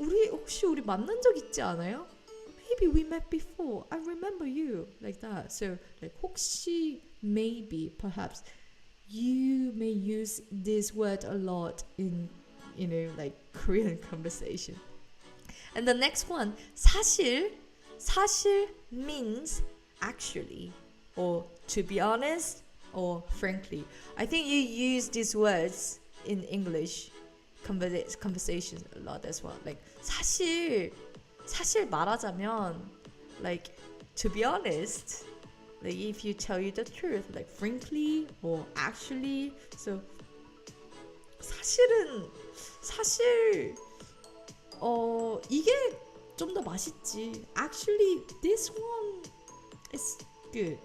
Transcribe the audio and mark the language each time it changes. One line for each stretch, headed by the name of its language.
Korean: 혹시 우리 만난 적 있지 않아요?
English: Maybe we met before. I remember you. Like that. So like 혹시, maybe, perhaps. You may use this word a lot in like Korean conversation. And the next one, 사실 means actually, or to be honest, or frankly. I think you use these words in English conversations a lot as well. Like
Korean: 사실 말하자면,
English: like to be honest, like if you tell you the truth, like frankly or actually.
Korean: So 사실 이게 좀 더 맛있지.
English: Actually this one is good.